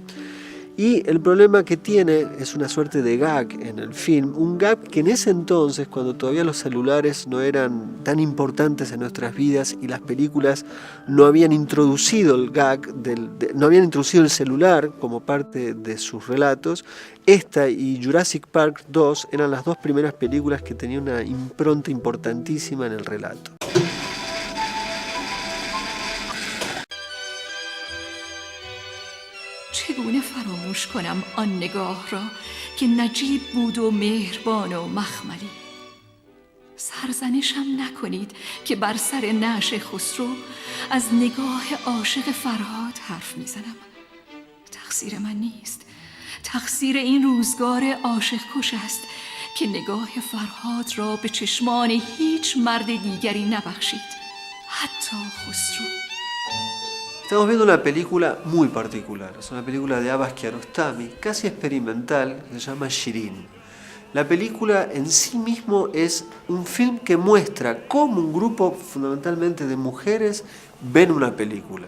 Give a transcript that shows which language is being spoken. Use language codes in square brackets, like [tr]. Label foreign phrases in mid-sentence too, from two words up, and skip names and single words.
[es] Y el problema que tiene es una suerte de gag en el film, un gag que en ese entonces, cuando todavía los celulares no eran tan importantes en nuestras vidas y las películas no habían introducido el gag, no habían introducido el celular como parte de sus relatos, esta y Jurassic Park 2 eran las dos primeras películas que tenían una impronta importantísima en el relato. [fa] چگونه فراموش کنم آن نگاه را که نجیب بود و مهربان و مخملی. سرزنشم نکنید که بر سر نعش خسرو از نگاه عاشق فرهاد حرف میزنم. تقصیر من نیست، تقصیر این روزگار عاشق کش است که نگاه فرهاد را به چشمان هیچ مرد دیگری نبخشید، حتی خسرو. [es] Estamos viendo una película muy particular, es una película de Abbas Kiarostami, casi experimental, se llama Shirin. La película en sí mismo es un film que muestra cómo un grupo fundamentalmente de mujeres ven una película.